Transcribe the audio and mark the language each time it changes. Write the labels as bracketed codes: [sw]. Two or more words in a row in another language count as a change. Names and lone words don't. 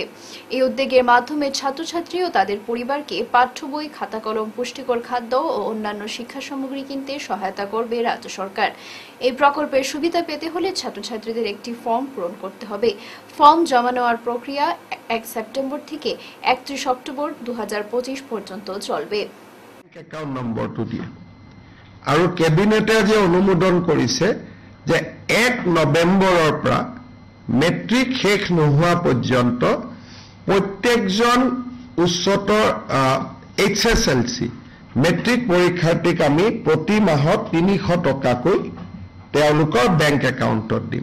[bn] এই উদ্যোগের মাধ্যমে ছাত্রছাত্রী ও তাদের পরিবারকে পাঠ্য বই, খাতা কলম, পুষ্টিকর খাদ্য ও অন্যান্য শিক্ষা সামগ্রী কিনতে সহায়তা করবে রাজ্য সরকার। এই প্রকল্পের সুবিধা পেতে হলে ছাত্রছাত্রীদের একটি ফর্ম পূরণ করতে হবে। ফর্ম জমা নেওয়ার প্রক্রিয়া 1 সেপ্টেম্বর থেকে 31 অক্টোবর 2025 পর্যন্ত চলবে। [as] একাউন্ট নম্বৰটো দিয়ে আৰু কেবিনেটে যে অনুমোদন কৰিছে যে 1 নৱেম্বৰৰ পৰা মেট্ৰিক শেষ নোহোৱা পৰ্যন্ত প্ৰত্যেকজন উচ্চতৰ HSLC মেট্ৰিক পৰীক্ষাৰ্থীক আমি প্ৰতি মাহত 300 টকাকৈ তেওঁলোকৰ বেংক একাউণ্টত দিম।